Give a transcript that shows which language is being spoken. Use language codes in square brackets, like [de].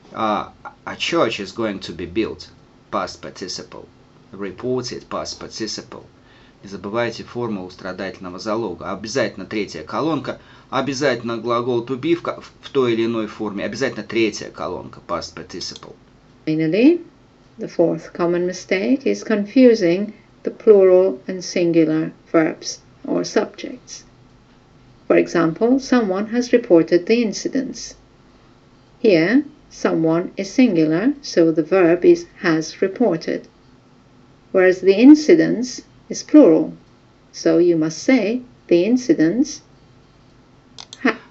[en] A church is going to be built. Past participle. Reported past participle. [ru] Не забывайте формулу страдательного залога. Обязательно третья колонка. Обязательно глагол to be в той или иной форме. Обязательно третья колонка. [en] Past participle. Finally, the fourth common mistake is confusing the plural and singular verbs or subjects. For example, someone has reported the incidents. Here, someone is singular, so the verb is has reported, whereas the incidents is plural, so you must say the incidents have.